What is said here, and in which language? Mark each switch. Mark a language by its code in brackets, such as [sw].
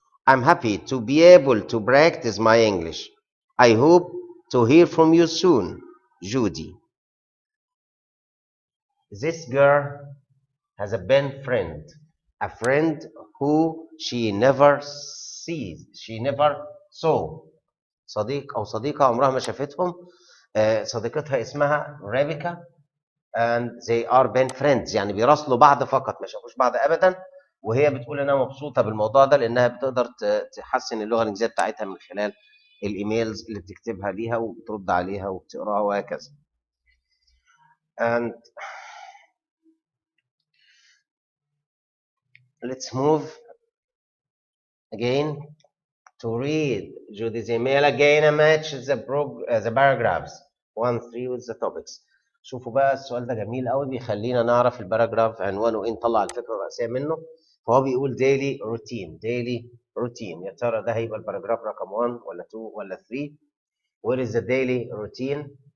[en] I'm happy to be able to practice my English. I hope to hear from you soon, Judy. This girl has a best friend, a friend who she never sees, she never saw. [ar] صديق أو صديقة عمرها ما شافتهم. صديقتها اسمها ريبيكا [en] and they are been friends، [ar] يعني بيراسلوا بعض فقط ما شافوش بعض ابدا. وهي بتقول انها مبسوطه بالموضوع ده لانها بتقدر تحسن اللغه الانجليزيه بتاعتها من خلال الايميلز اللي بتكتبها ليها وبترد عليها وبتقراها وهكذا. [en] And let's move again to read Judy's email again and match the paragraphs 1 3 with the topics. [ar] شوفوا بقى السؤال ده جميل قوي بيخلينا نعرف الباراجراف عنوانه ايه، نطلع الفكره الرئيسيه منه. فهو بيقول [en] daily routine daily routine. [ar] يا ترى ده هيبقى الباراجراف رقم 1 ولا 2 ولا 3؟ [en] What is the daily routine?